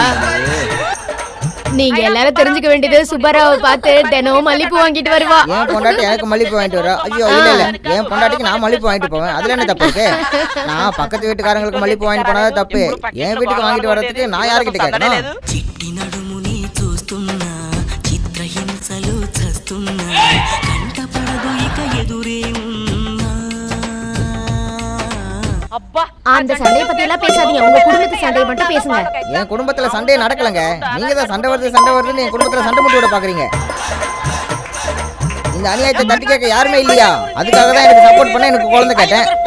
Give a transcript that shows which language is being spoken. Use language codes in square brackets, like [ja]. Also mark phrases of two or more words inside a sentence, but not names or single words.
[ta] நீங்க எல்லாரும் தெரிஞ்சுக்க வேண்டியது சுப்பராவை பார்த்து தினமும் மல்லிப்பூ வாங்கிட்டு வருவா. என் பொண்டாட்டி எனக்கு மல்லிப்பூ வாங்கிட்டு வரா. ஐயோ இல்ல இல்ல, என் பொண்டாட்டிக்கு நான் மல்லிப்பூ வாங்கிட்டு போவேன். அதுல என்ன தப்பு இருக்கு? நான் பக்கத்து வீட்டுக்காரங்களுக்கு மல்லிப்பூ வாங்கிட்டு போனதா தப்பு. என் வீட்டுக்கு வாங்கிட்டு வர்றதுக்கு நான் யார்கிட்ட கேட்கணும்? [te] చిట్టి నడుముని చూస్తున్నా చిత్రహింసలు చస్తున్నా కంటపడదు ఇక ఎదురే ఉన్నా [ta] அந்த சண்டைய பத்தி எல்லாம் பேசாதீங்க. உங்க குடும்பத்து சண்டைய மட்டும் பேசுங்க. என் குடும்பத்துல சண்டையே நடக்கலங்க. நீங்க தான் சண்டை வருதுன்னு என் குடும்பத்துல சண்டை முட்டி விட பாக்குறீங்க. இந்த அநியாயத்தை தட்டி கேட்க யாருமே இல்லையா? அதுக்காக தான் எனக்கு சப்போர்ட் பண்ண எனக்கு குழந்தை கேட்டேன்.